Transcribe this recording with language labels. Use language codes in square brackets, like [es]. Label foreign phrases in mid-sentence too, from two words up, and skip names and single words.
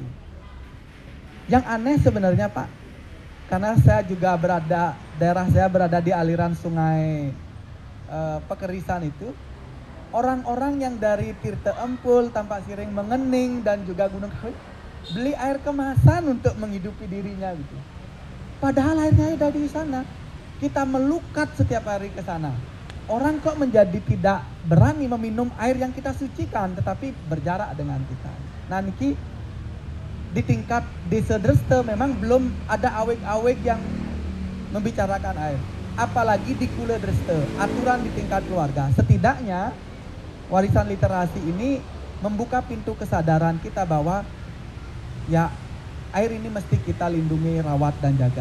[id] Yang aneh sebenarnya, Pak, karena saya juga daerah saya berada di aliran sungai Pekerisan itu, orang-orang yang dari Tirta Empul, Tampak Siring, Mengening dan juga Gunung Kawi beli air kemasan untuk menghidupi dirinya gitu. Padahal airnya ada di sana. Kita melukat setiap hari ke sana. Orang kok menjadi tidak berani meminum air yang kita sucikan, tetapi berjarak dengan kita. Nah, niki di tingkat Desa-dreste memang belum ada aweg-aweg yang membicarakan air. Apalagi di Kuledreste, aturan di tingkat keluarga. Setidaknya warisan literasi ini membuka pintu kesadaran kita bahwa ya air ini mesti kita lindungi, rawat dan jaga.